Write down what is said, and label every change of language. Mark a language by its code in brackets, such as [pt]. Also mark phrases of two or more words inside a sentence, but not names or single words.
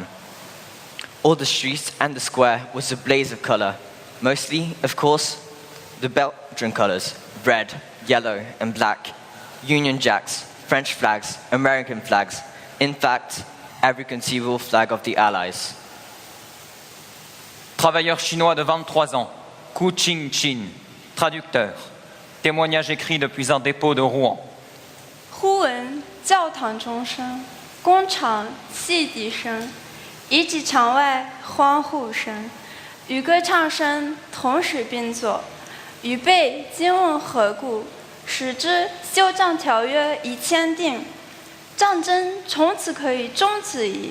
[en] All the streets and the square was a blaze of colour, mostly, of course, the Belgian colours, red, yellow and black, Union Jacks, French flags, American flags, in fact, every conceivable flag of the Allies. [fr] Travailleur chinois de 23 ans, Ku Ching-chin, traducteur. Témoignage écrit depuis un dépôt de Rouen. [zh] 忽闻教堂钟声，工厂汽笛声，以及场外欢呼声，与歌唱声同时并作。预备今问何故？使之休战条约已签订，战争从此可以终止矣。